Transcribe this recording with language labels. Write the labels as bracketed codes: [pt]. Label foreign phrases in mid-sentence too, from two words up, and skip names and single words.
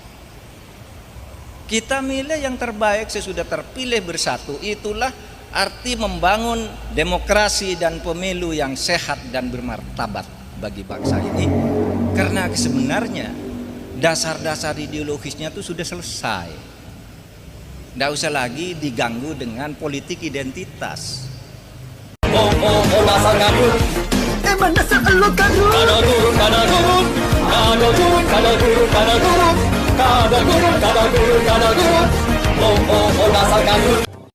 [id] Kita milih yang terbaik sesudah terpilih bersatu, itulah arti membangun demokrasi dan pemilu yang sehat dan bermartabat bagi bangsa ini. Karena sebenarnya dasar-dasar ideologisnya itu sudah selesai. Tidak usah lagi diganggu dengan politik identitas. Dasar gabut. Emang dasar elu kadrun. [bjn] Kada turun, kada turun. Kada turun, kada turun, kada turun. Kada turun, kada turun, kada turun. [id] Dasar gabut.